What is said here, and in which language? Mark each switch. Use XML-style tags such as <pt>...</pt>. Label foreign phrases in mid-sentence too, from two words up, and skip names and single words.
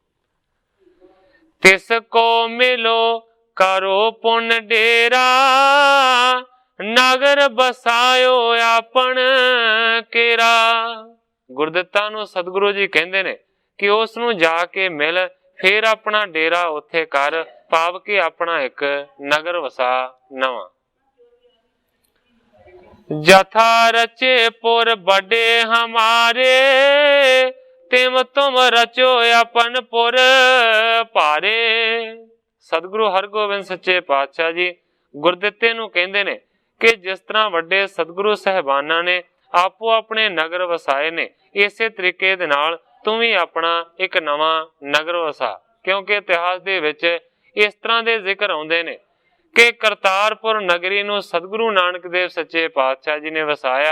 <bra>तिस को मिलो करो पुन डेरा, नगर बसायो आपन केरा।</bra> <pa>ਗੁਰਦਿੱਤਾ ਨੂੰ ਸਤਿਗੁਰੂ ਜੀ ਕਹਿੰਦੇ ਨੇ ਕਿ ਉਸ ਨੂੰ ਜਾ ਕੇ ਮਿਲ, ਫਿਰ ਅਪਣਾ ਡੇਰਾ ਉੱਥੇ ਕਰ, ਭਾਵ ਕੇ ਅਪਣਾ ਇਕ ਨਗਰ ਵਸਾ ਨਵਾਂ।</pa> <bra>जथा रचे पुर बड़े हमारे, तिम तुम रचो अपन पुर भारे।</bra> <pa>ਸਤਿਗੁਰੂ ਹਰਿਗੋਬਿੰਦ ਸੱਚੇ ਪਾਤਸ਼ਾਹ ਜੀ ਗੁਰਦਿੱਤੇ ਨੂੰ ਕਹਿੰਦੇ ਨੇ ਕਿ ਜਿਸ ਤਰ੍ਹਾਂ ਵੱਡੇ ਸਤਿਗੁਰੂ ਸਾਹਿਬਾਨਾਂ ਨੇ ਆਪੋ ਆਪਣੇ ਨਗਰ ਵਸਾਏ ਨੇ, ਇਸੇ ਤਰੀਕੇ ਦੇ ਨਾਲ ਤੂੰ ਵੀ ਅਪਣਾ ਇਕ ਨਵਾਂ ਨਗਰ ਵਸਾ। ਕਿਉਂਕਿ ਇਤਿਹਾਸ ਦੇ ਵਿਚ ਇਸ ਤਰ੍ਹਾਂ ਦੇ ਜ਼ਿਕਰ ਆਉਂਦੇ ਨੇ ਕਿ ਕਰਤਾਰਪੁਰ ਨਗਰੀ ਨੂੰ ਸਤਿਗੁਰੂ ਨਾਨਕ ਦੇਵ ਸੱਚੇ ਪਾਤਸ਼ਾਹ ਜੀ ਨੇ ਵਸਾਇਆ।</pa>